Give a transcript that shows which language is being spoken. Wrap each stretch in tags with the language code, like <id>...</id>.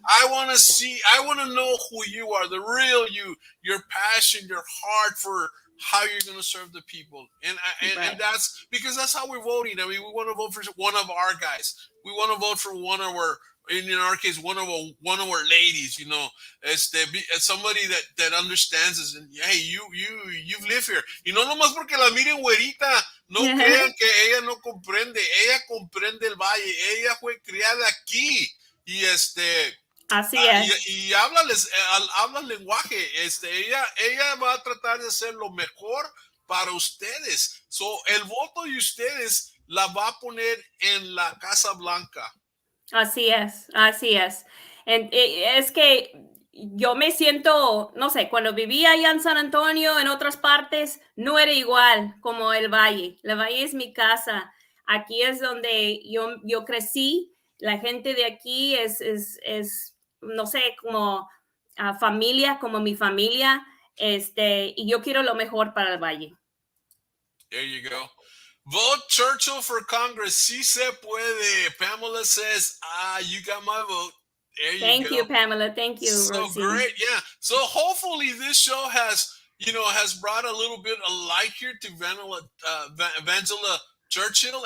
<en>I want to know who you are, the real you, your passion, your heart for how you're going to serve the people. And that's because that's how we're voting. I mean, we want to vote for one of our guys. We want to vote for one of our, in our case, one of our ladies, as somebody that understands us. And hey, you live here.</en> <es>No nomás porque la miren güerita, no crean que ella no comprende. Ella comprende el valle. Ella fue criada aquí. Y Así es. y habla lenguaje. Ella va a tratar de hacer lo mejor para ustedes. So, el voto de ustedes la va a poner en la Casa Blanca. Así es, así es. Es que yo me siento, no sé, cuando vivía allá en San Antonio, en otras partes, no era igual como el Valle. El Valle es mi casa. Aquí es donde yo crecí. La gente de aquí es no sé, como familia, como mi familia. Y yo quiero lo mejor para el Valle.</es> <en>There you go. Vote Churchill for Congress.</en> <es>Si se puede.</es> <en>Pamela says, you got my vote. There you go. Thank you, Pamela. Thank you, So Rosie. great. Yeah. So hopefully this show has brought a little bit of light here to Vangela Churchill.</en>